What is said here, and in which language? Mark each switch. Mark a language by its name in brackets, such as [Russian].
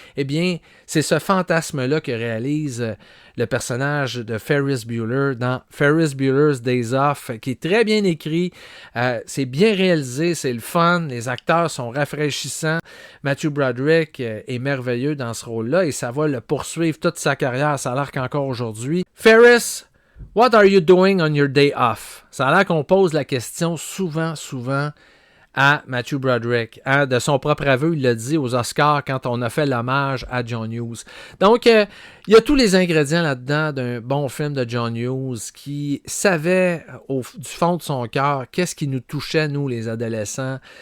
[French] Eh bien, c'est ce fantasme-là que réalise le personnage de Ferris Bueller dans Ferris Bueller's Days Off, qui est très bien écrit. C'est bien réalisé, c'est le fun. Les acteurs sont rafraîchissants. Matthew Broderick est merveilleux dans ce rôle-là et ça va le poursuivre toute sa carrière. Ça a l'air qu'encore aujourd'hui. [English] Ferris, what are you doing on your day off? [French] Ça a l'air qu'on pose la question souvent à Matthew Broderick. Hein, de son propre aveu, il l'a dit aux Oscars quand on a fait l'hommage à John Hughes. Donc, il y a tous les ingrédients là-dedans d'un bon film de John Hughes qui savait du fond de son cœur qu'est-ce qui nous touchait, nous, les adolescents.